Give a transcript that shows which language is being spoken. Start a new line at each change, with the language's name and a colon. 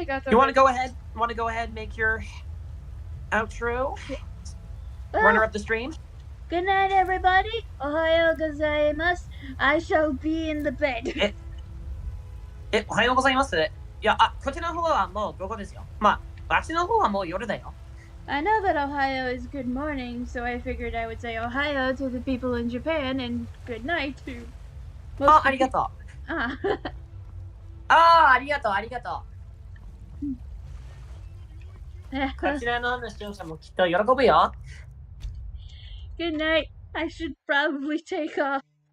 English: You want to go ahead? Want to go ahead and make your outro? Runner up the stream? Good night, everybody.
Japanese: Ohayo gozaimasu.
English: I shall be in the bed.
Japanese: おはようございます。いや、こちらの方はもう午後ですよ。まあ、あっちの方はもう夜だよ。
English: I know that Ohio is good morning, so I figured I would say Ohio to the people in Japan and good night to most
Japanese: ありがとう。 Ah. ありがとう、ありがとう。こちらの視聴者もきっと喜ぶよ。
English: Good night. I should probably take off.